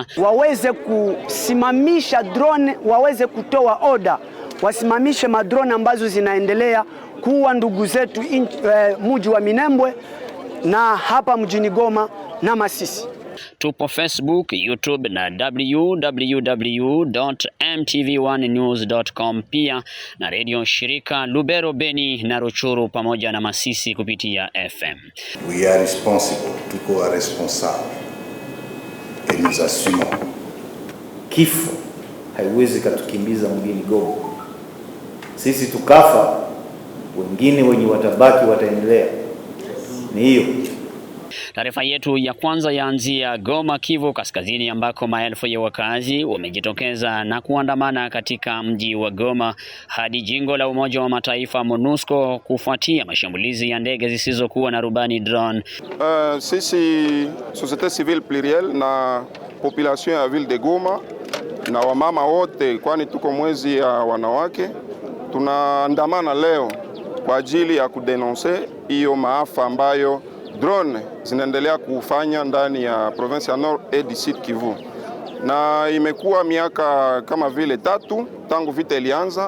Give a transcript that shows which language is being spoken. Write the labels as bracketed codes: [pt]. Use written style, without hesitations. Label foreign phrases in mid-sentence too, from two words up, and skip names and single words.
[sw] Waweze kusimamisha drone, waweze kutoa order, wasimamishe madrone ambazo zinaendelea kuua ndugu zetu mji wa Minembwe na hapa mjini Goma na Masisi. Tupo Facebook, YouTube na www.mtv1news.com, pia na radio shirika Lubero, Beni na Ruchuru pamoja na Masisi kupitia FM. [en] We are responsible, [sw] tuko responsable [fr] et nous assumons. [sw] Kifo haiwezi katukimbiza mgeni Goma. Sisi tukafa, wengine wenye watabaki wataendelea. Ni hiyo. Taarifa yetu ya kwanza yaanzia Goma, Kivu Kaskazini, ambako maelfu ya wakazi wamejitokeza na kuandamana katika mji wa Goma hadi jengo la Umoja wa Mataifa MONUSCO kufuatia mashambulizi ya ndege zisizokuwa na rubani drone. Sisi [fr] société civile plurielle [sw] na population ya [fr] ville de Goma [sw] na wamama wote, kwani tuko mwezi ya wanawake, tunaandamana leo kwa ajili ya kudenonse hiyo maafa ambayo drone zinaendelea kufanya ndani ya province ya Nord et Sud Kivu. Na imekuwa miaka kama vile 3 tangu vita ilianza.